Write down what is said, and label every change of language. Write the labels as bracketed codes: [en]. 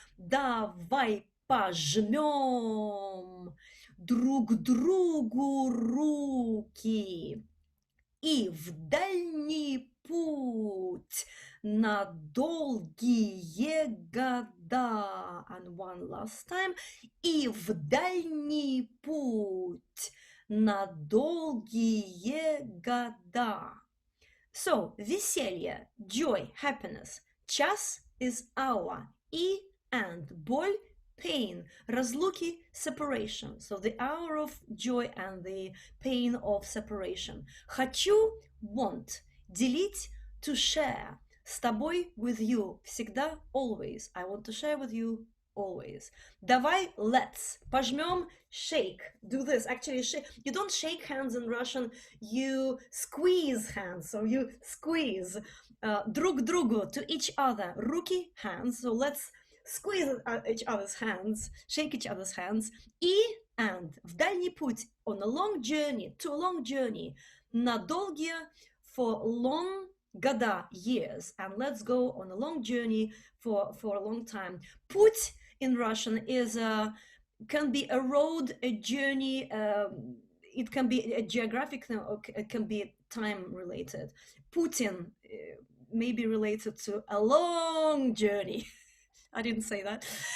[ru] Давай пожмем друг другу руки и в дальний путь на долгие года. [en] And one last time. [ru] И в дальний путь на долгие года. [en] So, веселье, joy, happiness. Час is hour. И and боль, pain, разлуки, separation. So the hour of joy and the pain of separation. Хочу, want. Делить, to share. С тобой, with you. Всегда, always. I want to share with you always. Давай, let's. Пожмем, shake. Do this. Actually, shake. You don't shake hands in Russian. You squeeze hands. So you squeeze. Друг другу, to each other. Руки, hands. So let's squeeze each other's hands, shake each other's hands. И and. В дальний путь. On a long journey. To a long journey. На долгие, for long года, years. And let's go on a long journey for a long time. Путь in Russian is can be a road, a journey. It can be a geographic thing, or it can be time related. Putin may be related to a long journey. I didn't say that.